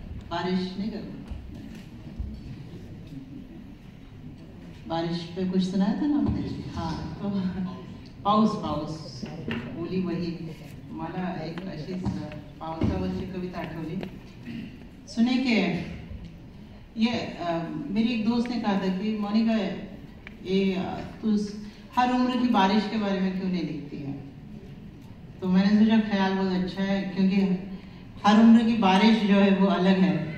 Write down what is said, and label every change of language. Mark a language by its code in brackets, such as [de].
[hi] बारिश नहीं करूँ, बारिश पे कुछ सुनाया था ना आपने? [mr] हाँ, तो पाऊस पाऊस बोली वही मला एक अशीच पावसावरची कविता आठवली. [hi] सुने के ये मेरी एक दोस्त ने कहा था कि मोनिका ये तू हर उम्र की बारिश के बारे में क्यों नहीं लिखती है? तो मैंने सोचा ख्याल बहुत अच्छा है, क्योंकि हर उम्र की बारिश जो है वो अलग है.